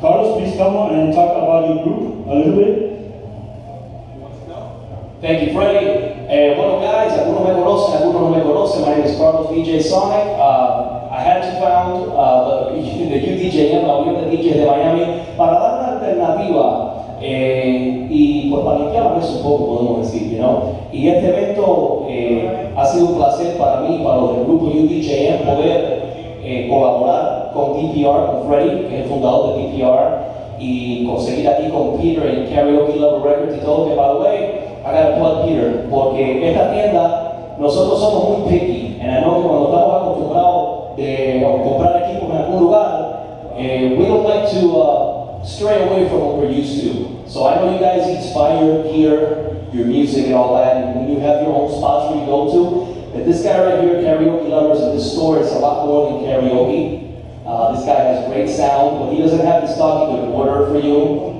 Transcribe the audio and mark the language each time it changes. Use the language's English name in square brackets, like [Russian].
[English] Carlos, please come on and talk about your group a little bit. Thank you, Freddie. [Spanish] Bueno, guys, algunos me conocen, algunos no me conocen. [English] My name is Carlos DJ Sonic. I had to found the UDJM, [Spanish] la Unión de DJs de Miami, para dar una alternativa y pues para limpiar eso un poco, podemos decir, [English] you know. [Spanish] Y este evento ha sido un placer para mí, para los del grupo UDJM, poder colaborar con DPR, con Freddie, que es el fundador de DPR, y conseguir aquí con Peter en Karaoke Lover Records y todo, que [English] by the way, I gotta plug Peter, [Spanish] porque esta tienda, nosotros somos muy picky, [English] and I know [Spanish] que cuando estamos acostumbrados de comprar equipos en algún lugar, [English] we don't like to stray away from what we're used to. So I know you guys inspire gear, your music and all that, and when you have your own spots where you go to, but this guy right here, Karaoke Lovers, in this store, is a lot more than karaoke. This guy has great sound, but he doesn't have the stock he could order for you.